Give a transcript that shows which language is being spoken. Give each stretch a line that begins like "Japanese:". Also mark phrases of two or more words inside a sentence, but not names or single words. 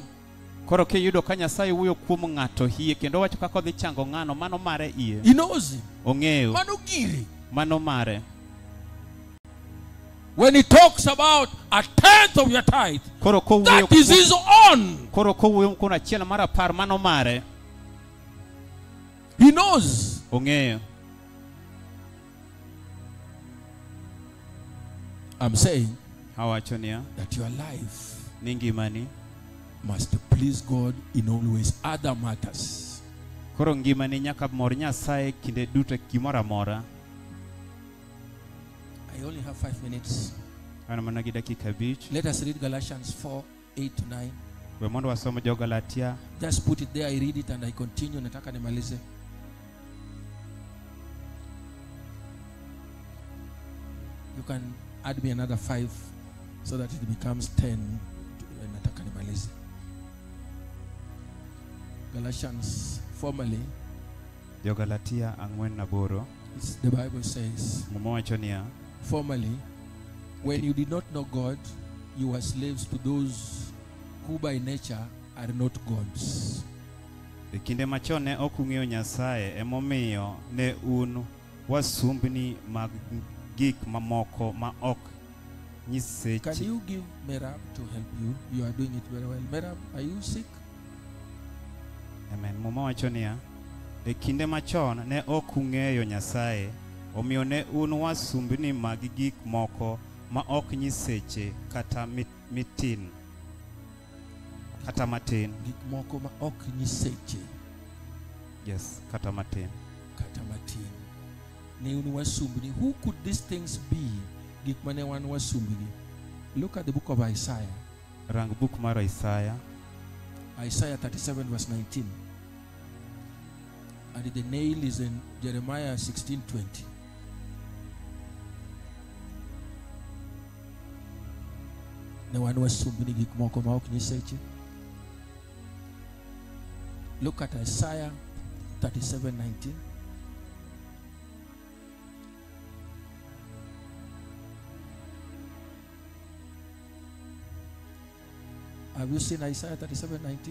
Luo (Kenya and Tanzania): Koro ke yudo ka Nyasaye wuoyo kuom ng'ato hie kendo wacho kaka odhi chango ng'ano mano mare iye.
English: He knows him.
Luo (Kenya and Tanzania): Ong'eyo. Mano giri. Mano mare.
English: When he talks about 1/10 of your tithe, that is his own.
Luo (Kenya and Tanzania): Koro ko wuoyo kuom achiel mar 10 mano mare.
English: He knows.
Luo (Kenya and Tanzania): Ong'eyo.
English: I'm saying that your life
Luo (Kenya and Tanzania): ngimani
English: must please God in always other matters.
Luo (Kenya and Tanzania): Koro ngimani nyaka mor Nyasaye kinde duto gimoro amora.
English: I only have 5 minutes.
Luo (Kenya and Tanzania): Ana mana gi dakika 5.
English: Let us read Galatians 4:8-9.
Luo (Kenya and Tanzania): We mondo wasome jo Galatia.
English: Just put it there, I read it and I continue.
Swahili: Nataka nimalize.
English: You can add me another 5 so that it becomes 10.
Swahili: Nataka nimalize.
English: Galatians formally.
Luo (Kenya and Tanzania): Jo Galatia 4:8.
English: The Bible says. Formerly, when you did not know God, you were slaves to those who by nature are not gods.
Luo (Kenya and Tanzania): Kinde machon ne ok ung'eyo Nyasaye emomiyo ne un wasumbni mag gik mamoko ma ok nyiseche.
English: Can you give Merab to help you? You are doing it very well. Merab, are you sick? Amen.
Luo (Kenya and Tanzania): Mama wacho niya, e kinde machon ne ok ung'eyo Nyasaye omiyo ne un wasumbni mag gik moko ma ok nyiseche kata mitin kata matin. Gik moko ma ok nyiseche. Yes, kata matin. Kata matin. Ne un wasumbni.
English: Who could these things be?
Luo (Kenya and Tanzania): Gik mane wan wasumbni.
English: Look at the book of Isaiah.
Luo (Kenya and Tanzania): Rang book mar Isaiah.
English: Isaiah 37:19. And the nail is in Jeremiah 16:20.
Luo (Kenya and Tanzania): Ne wan wasumbni gik moko ma ok nyiseche.
English: Look at Isaiah 37:19. Have you seen Isaiah 37:19?